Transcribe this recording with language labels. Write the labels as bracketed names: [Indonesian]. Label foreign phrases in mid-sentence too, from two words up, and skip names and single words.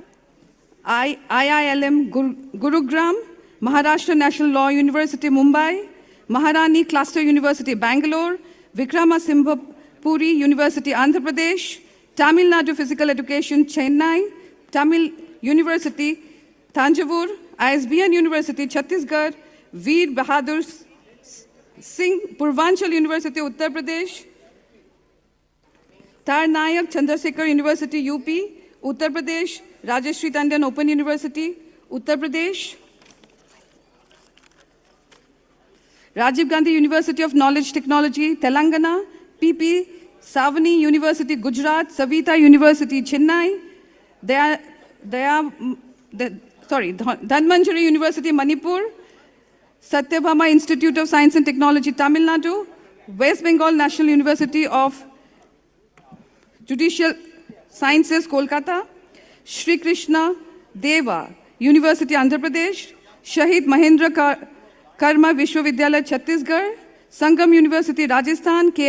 [English] IILM Gurugram; Maharashtra National Law University, Mumbai; Maharani Cluster University, Bangalore; Vikramasinghe University, Andhra Pradesh; Tamil Nadu Physical Education, Chennai; Tamil University, Thanjavur; ISBN University, Chhattisgarh; Veer Bahadur Singh Purvanchal University, Uttar Pradesh; Tar Nayak Chandrasekhar University, UP, Uttar Pradesh; Rajeshri Tandon Open University, Uttar Pradesh; Rajiv Gandhi University of Knowledge Technology, Telangana; PP Savani University, Gujarat; Savita University, Chennai; Dhanmanjari University, Manipur; Satyabhama Institute of Science and Technology, Tamil Nadu; West Bengal National University of Judicial Sciences, Kolkata; Shri Krishna Deva University, Andhra Pradesh; Shahid Mahendra Karma Vishwavidyalaya, Chhattisgarh; Sangam University, Rajasthan; K.R.